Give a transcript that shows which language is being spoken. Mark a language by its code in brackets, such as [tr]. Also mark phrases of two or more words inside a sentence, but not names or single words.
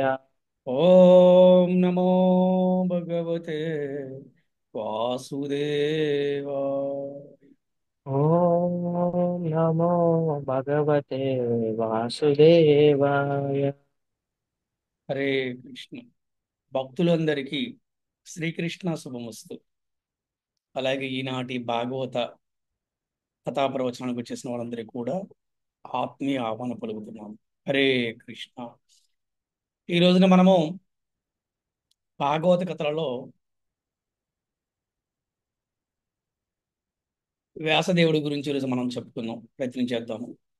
[sa] ओम नमो भगवते वासुदेवाय। ॐ नमो भगवते वासुदेवाय। [te] హరే కృష్ణ. భక్తులందరికీ శ్రీకృష్ణ శుభమస్తు. అలాగే ఈనాటి భాగవత కథా ప్రవచనానికి వచ్చేసిన వాళ్ళందరికీ కూడా ఆత్మీయ ఆహ్వానం పలుకుతున్నాము. హరే కృష్ణ. ఈ రోజున మనము భాగవత కథలలో వ్యాసదేవుడి గురించి ఈరోజు మనం చెప్పుకుందాం, ప్రయత్నం చేద్దాము.